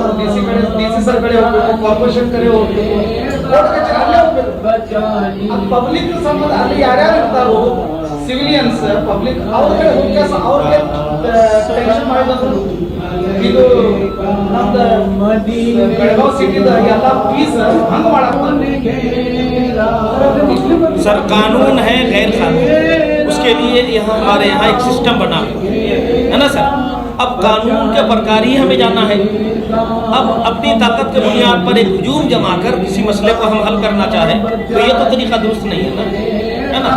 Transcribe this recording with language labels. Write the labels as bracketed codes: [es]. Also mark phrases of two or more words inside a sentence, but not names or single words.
[kn] ಡಿ ಸಿ ಸರ್ ಕಡೆ ಹೋಗ್ಬೇಕು, ಕಾರ್ಪೊರೇಷನ್ ಕಡೆ ಹೋಗ್ಬೇಕು, ಕೋರ್ಟ್ ಕಚೇರಿ ಅಲ್ಲೇ ಹೋಗ್ಬೇಕು. ಅದು ಪಬ್ಲಿಕ್ ಸಂಬಂಧ. ಅಲ್ಲಿ ಯಾರ್ಯಾರು ಇರ್ತಾರೋ [en] civilians public [kn] ಅವ್ರಿಗೆ ಟೆನ್ಷನ್ ಮಾಡಿದ್ರು. ಇದು ನಮ್ದು ಬೆಳಗಾವಿ ಸಿಟಿದ ಎಲ್ಲ ಪೀಸ್ ಹಂಗ ಮಾಡಕ್ಕೆ. [hi] सर कानून है गैर कानून, उसके लिए यहाँ हमारे यहाँ एक सिस्टम बना है ना सर। अब कानून के प्रकार ही हमें जाना है। अब अपनी ताकत के बुनियाद पर एक हुजूम जमा कर किसी मसले को हम हल करना चाहें तो ये तो तरीका दुरुस्त नहीं है ना।